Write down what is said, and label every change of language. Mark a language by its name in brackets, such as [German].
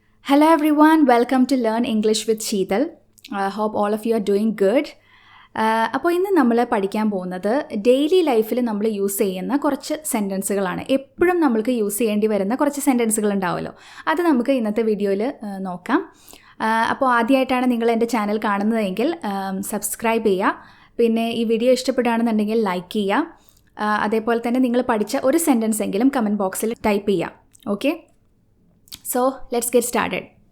[English] Hello everyone, welcome to Learn English with Seethal. I hope all of you are doing good. [Malayalam] അപ്പോൾ ഇന്ന് നമ്മൾ പഠിക്കാൻ പോകുന്നത് daily ലൈഫിൽ നമ്മൾ യൂസ് ചെയ്യുന്ന കുറച്ച് സെൻറ്റൻസുകളാണ്. എപ്പോഴും നമ്മൾക്ക് യൂസ് ചെയ്യേണ്ടി വരുന്ന കുറച്ച് സെൻറ്റൻസുകൾ ഉണ്ടാവുമല്ലോ. അത് നമുക്ക് ഇന്നത്തെ വീഡിയോയിൽ നോക്കാം. അപ്പോൾ ആദ്യമായിട്ടാണ് നിങ്ങൾ എൻ്റെ ചാനൽ കാണുന്നതെങ്കിൽ സബ്സ്ക്രൈബ് ചെയ്യുക. പിന്നെ ഈ വീഡിയോ ഇഷ്ടപ്പെടുകയാണെന്നുണ്ടെങ്കിൽ ലൈക്ക് ചെയ്യുക. അതേപോലെ തന്നെ നിങ്ങൾ പഠിച്ച ഒരു സെൻറ്റൻസ് എങ്കിലും കമൻറ്റ് ബോക്സിൽ ടൈപ്പ് ചെയ്യുക. [English] Okay, so let's get started.